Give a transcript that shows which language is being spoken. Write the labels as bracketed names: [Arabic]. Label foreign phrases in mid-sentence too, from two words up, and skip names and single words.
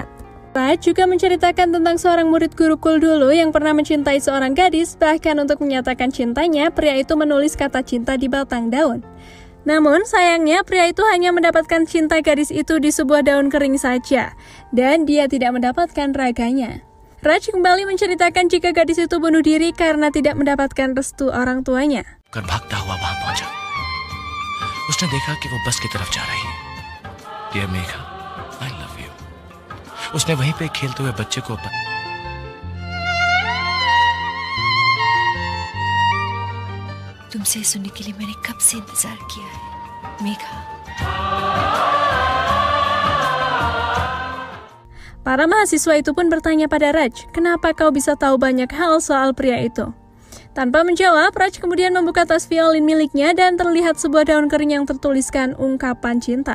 [Indonesian] Raj juga menceritakan tentang seorang murid Gurukul dulu yang pernah mencintai seorang gadis, bahkan untuk menyatakan cintanya, pria itu menulis kata cinta di batang daun. Namun sayangnya pria itu hanya mendapatkan cinta gadis itu di sebuah daun kering saja, dan dia tidak mendapatkan raganya. Raj kembali menceritakan jika gadis itu bunuh diri karena tidak mendapatkan restu orang tuanya. [Hindi] कर भागता हुआ वहां पहुंचा। उसने देखा कि वो बस की तरफ जा रही है। [English] Dear Megha, I love you. [Hindi] उसने वहीं पे खेलते हुए बच्चे को तुमसे सुनने के लिए मैंने कब से इंतजार किया है, मेघा। [Indonesian] Para mahasiswa itu pun bertanya pada Raj, kenapa kau bisa tahu banyak hal soal pria itu? Tanpa menjawab, Raj kemudian membuka tas violin miliknya dan terlihat sebuah daun kering yang tertuliskan ungkapan cinta.